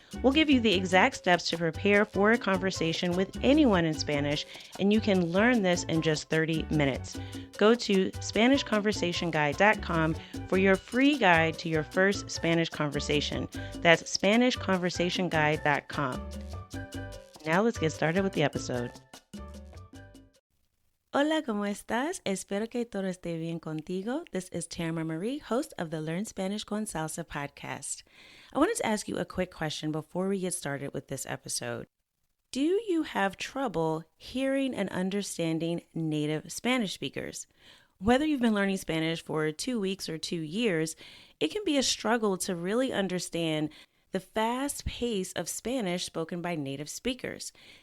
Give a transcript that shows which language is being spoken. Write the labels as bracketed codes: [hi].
[en] We'll give you the exact steps to prepare for a conversation with anyone in Spanish, and you can learn this in just 30 minutes. Go to SpanishConversationGuide.com for your free guide to your first Spanish conversation. That's SpanishConversationGuide.com. Now let's get started with the episode. [es] Hola, ¿cómo estás? Espero que todo esté bien contigo. [en] This is Tamara Marie, host of the Learn Spanish con Salsa podcast. I wanted to ask you a quick question before we get started with this episode. Do you have trouble hearing and understanding native Spanish speakers? Whether you've been learning Spanish for 2 weeks or 2 years, it can be a struggle to really understand the fast pace of Spanish spoken by native speakers.